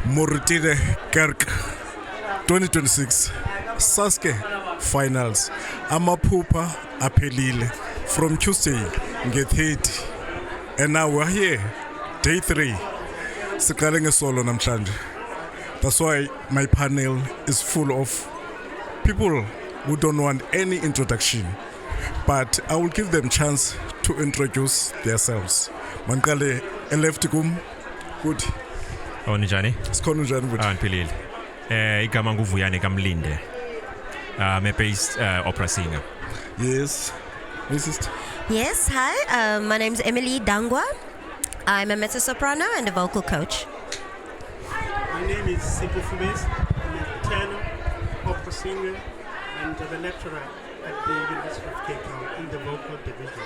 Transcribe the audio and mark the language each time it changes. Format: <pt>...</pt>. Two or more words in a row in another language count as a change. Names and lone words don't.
<en>Moritile Kerk 2026 Sasce finals</en> <xh>amaphupha aphelile</xh> <en>from Tuesday nge-30 and now we're here day 3</en> <xh>siqale ngesolo namhlanje.</xh> <en>That's why my panel is full of people who don't want any introduction, but I will give them chance to introduce themselves.</en> <xh>Manqale eleft kum good. Njani?</xh> <zu>Sikhona njani futhi? Ngiphelile.</zu> <xh>Igama nguVuyani kaMlinde.</xh> <en>I'm a based opera singer. Yes. Mrs. Yes, hi. My name's Emily Dangwa. I'm a mezzo-soprano and a vocal coach. My name is Sipho Fubesi. I'm a tenor, opera singer, and the lecturer at the University of Cape Town in the vocal division.</en>